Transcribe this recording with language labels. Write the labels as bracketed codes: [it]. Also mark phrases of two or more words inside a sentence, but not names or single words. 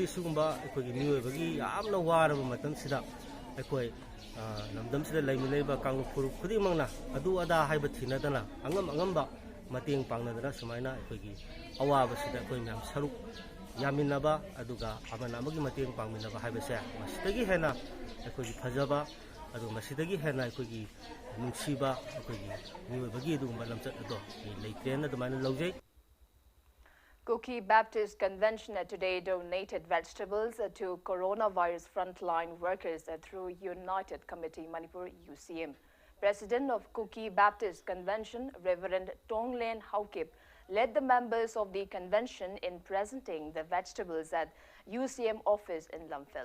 [mni] sugumba kogi miyoibagi yamna waraba matam sida akoi namdam sida laiminaiba kang puru khudi mangna adu ada haiba thinadana angamba mateng pangnadana sumaina kogi awaba sida koi myam saruk yaminaba aduga amana amagi mateng pangminaba haiba se masidagi hena kogi phajaba adu masidagi hena kogi nungsiba kogi miyoibagi adugumba lamchat ado leitena dumana laujai. [en] Kuki Baptist Convention today donated vegetables to coronavirus frontline workers through United Committee Manipur UCM. President of Kuki Baptist Convention, Reverend Tonglen Haukip, led the members of the convention in presenting the vegetables at UCM office in Lamphel.